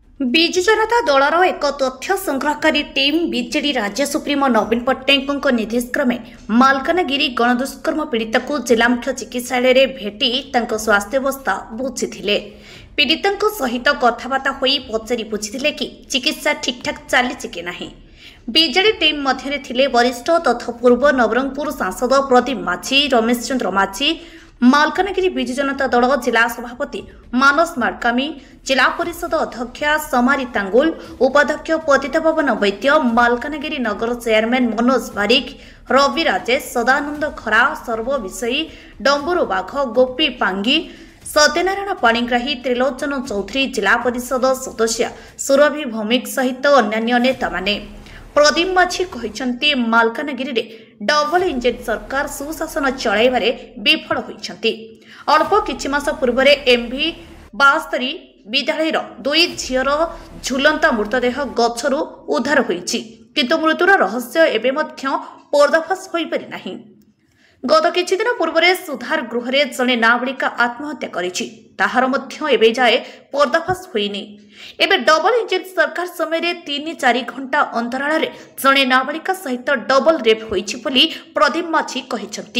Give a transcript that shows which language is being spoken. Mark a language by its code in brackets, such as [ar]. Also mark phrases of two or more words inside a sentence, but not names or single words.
[or] ବିଜୁ ଜନତା ଦଳର ଏକ ତଥ୍ୟ ସଂଗ୍ରହକାରୀ ଟିମ ବିଜେଡି ରାଜ୍ୟ ସୁପ୍ରିମୋ ନବୀନ ପଟ୍ଟନାୟକ ନିର୍ଦ୍ଦେଶକ୍ରମେ ମାଲକାନଗିରି ଗଣଦୁଷ୍କର୍ମ ପୀଡ଼ିତା କୁ ଜିଲ୍ଲା ମୁଖ୍ୟ ଚିକିତ୍ସାଳୟ ଭେଟି ସ୍ୱାସ୍ଥ୍ୟାବସ୍ଥା ବୁଝି ପୀଡ଼ିତା ସହିତ କଥାବାର୍ତ୍ତା ହୋଇ ପଚାରି ବୁଝି କି ଚିକିତ୍ସା ଠିକଠାକ ଚାଲି କି ନାହିଁ। ବିଜେଡି ଟିମ ମଧ୍ୟ ଥିଲେ ବରିଷ୍ଠ ତଥା ପୂର୍ବ ନବରଙ୍ଗପୁର ସାଂସଦ ପ୍ରଦୀପ ମାଝୀ, ରମେଶ ଚନ୍ଦ୍ର ମାଝୀ, ମାଲକାନଗିରି ବିଜୁ ଜନତା ଦଳ ଜିଲ୍ଲା ସଭାପତି ମାନସ ମାର୍କାମି, ଜିଲ୍ଲା ପରିଷଦ ଅଧ୍ୟକ୍ଷା ସମାରି ତାଙ୍ଗୁଲ, ଉପାଧ୍ୟକ୍ଷ ପତିତ ଭବନ ବୈଦ୍ୟ, ମାଲକାନଗିରି ନଗର ଚେୟାରମ୍ୟାନ ମନୋଜ ବାରିକ, ରବି ରାଜେଶ, ସଦାନନ୍ଦ ଖରା, ସର୍ବବିଷୟୀ, ଡମ୍ବରୁ ବାଘ, ଗୋପୀ ପାଙ୍ଗୀ, ସତ୍ୟନାରାୟଣ ପାଣିଗ୍ରାହୀ, ତ୍ରିଲୋଚନ ଚୌଧୁରୀ, ଜିଲ୍ଲା ପରିଷଦ ସଦସ୍ୟ ସୁରଭି ଭୌମିକ ସହିତ ଅନ୍ୟ ନେତା ମାନେ। ପ୍ରଦୀପ ମାଝୀ କହନ୍ତେ ମାଲକାନଗିରି ରେ [en] double engine [or] ସରକାର ସୁଶାସନ ଚଳାଇବାରେ ବିଫଳ ହୋଇଛନ୍ତି। ଅଳ୍ପ କିଛି ମାସ ପୂର୍ବ ଏମଭି 72 ବିଦ୍ୟାଳୟ ଦୁଇ ଝିଅ ଝୁଲନ୍ତା ମୃତଦେହ ଗଛରୁ ଉଦ୍ଧାର ହୋଇଛି, କିନ୍ତୁ ମୃତ୍ୟୁର ରହସ୍ୟ ଏବେ ମଧ୍ୟ ପର୍ଦ୍ଦାଫାଶ ହୋଇ ପାରି ନାହିଁ। ଗତ କିଛି ଦିନ ପୂର୍ବ ସୁଧାର ଗୃହ ରେ ଜଣେ ନାବାଳିକା ଆତ୍ମହତ୍ୟା କରିଛି, ତାହାର ମଧ୍ୟ ଏବେ ଯାଏ ପର୍ଦ୍ଦାଫାଶ ହୋଇନି। ଏବେ [en] double engine [or] ସରକାର ସମୟ 3-4 ଘଣ୍ଟା ଅନ୍ତରାଳ ରେ ଜଣେ ନାବାଳିକା ସହିତ [en] double rape [or] ହୋଇଛି ବୋଲି ପ୍ରଦୀପ ମାଝୀ କହିଛନ୍ତି।